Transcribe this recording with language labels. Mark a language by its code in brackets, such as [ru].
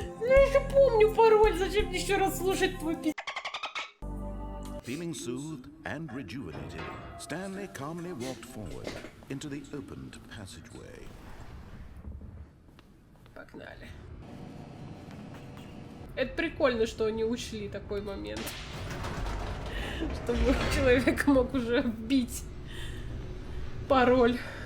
[ru] Я еще помню пароль, зачем мне еще раз слушать твой пи***? [en] Feeling soothed and rejuvenated, Stanley calmly walked forward into the opened passageway. [ru] Погнали. Это прикольно, что они учли такой момент. Чтобы человек мог уже вбить пароль.